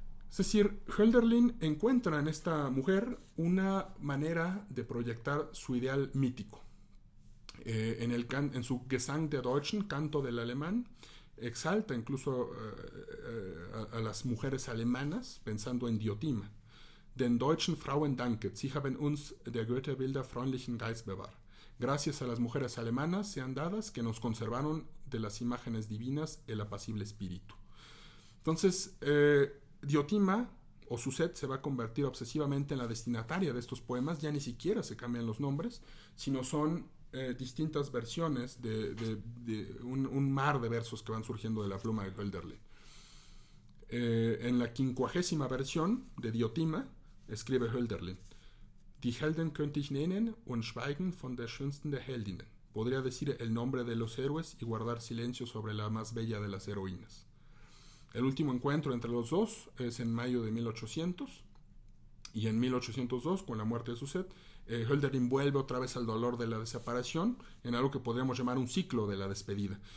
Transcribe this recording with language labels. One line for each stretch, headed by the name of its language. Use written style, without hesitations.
Spanish: Es decir, Hölderlin encuentra en esta mujer una manera de proyectar su ideal mítico. En su Gesang der Deutschen, canto del alemán, exalta incluso a las mujeres alemanas pensando en Diotima.
German: Den deutschen Frauen danket, sie haben uns der Götterbilder freundlichen Geist bewahrt.
Spanish: Gracias a las mujeres alemanas sean dadas que nos conservaron de las imágenes divinas el apacible espíritu. Entonces, Diotima o Suzette se va a convertir obsesivamente en la destinataria de estos poemas. Ya ni siquiera se cambian los nombres, sino son distintas versiones de un mar de versos que van surgiendo de la pluma de Hölderlin. En la 50ª versión de Diotima escribe Hölderlin:
German: Die Helden könnte ich nennen und schweigen von der schönsten der Heldinnen.
Spanish: Podría decir el nombre de los héroes y guardar silencio sobre la más bella de las heroínas. El último encuentro entre los dos es en mayo de 1800, y en 1802, con la muerte de Suzette, Hölderlin vuelve otra vez al dolor de la separación en algo que podríamos llamar un ciclo de la despedida.